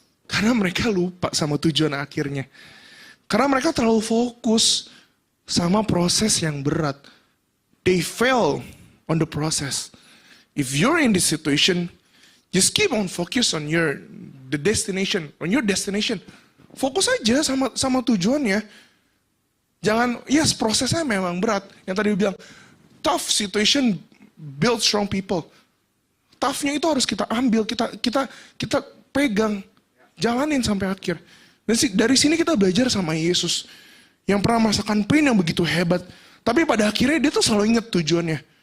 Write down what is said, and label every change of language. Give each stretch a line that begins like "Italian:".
Indonesian: Karena mereka lupa sama tujuan akhirnya. Karena mereka terlalu fokus sama proses yang berat.
English: They fail on the process. If you're in this situation, just keep on focus on your destination.
Indonesian: Fokus aja sama tujuannya. Jangan,
English: yes
Indonesian: prosesnya memang berat. Yang tadi bilang,
English: tough situation build strong people.
Indonesian: Toughnya itu harus kita ambil, kita pegang, jalanin sampai akhir. Dan dari sini kita belajar sama Yesus yang pernah merasakan pain yang begitu hebat. Tapi pada akhirnya dia tuh selalu ingat tujuannya.